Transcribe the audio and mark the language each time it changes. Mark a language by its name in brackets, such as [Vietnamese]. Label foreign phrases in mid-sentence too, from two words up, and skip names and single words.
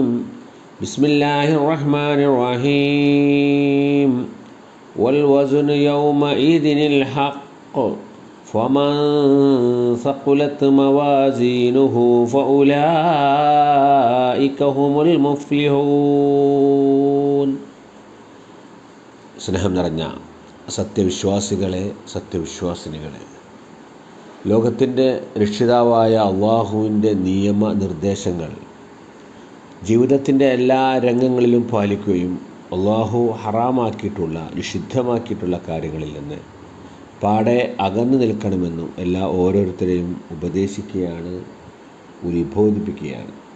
[Arabic] بسم الله الرحمن الرحيم. والوزن يومئذ الحق فمن ثقلت موازينه فأولئك هم المفلحون. [Malayalam] സ്നേഹം നിറഞ്ഞ സത്യവിശ്വാസികളെ, സത്യവിശ്വാസിനികളെ, ലോകത്തിൻ്റെ രക്ഷിതാവായ അള്ളാഹുവിൻ്റെ നിയമനിർദ്ദേശങ്ങൾ ജീവിതത്തിൻ്റെ എല്ലാ രംഗങ്ങളിലും പാലിക്കുകയും അള്ളാഹു ഹറാമാക്കിയിട്ടുള്ള, നിഷിദ്ധമാക്കിയിട്ടുള്ള കാര്യങ്ങളിൽ നിന്ന് പാടെ അകന്നു നിൽക്കണമെന്നും ഓരോരുത്തരെയും ഉപദേശിക്കുകയാണ്, ഉത്ബോധിപ്പിക്കുകയാണ്.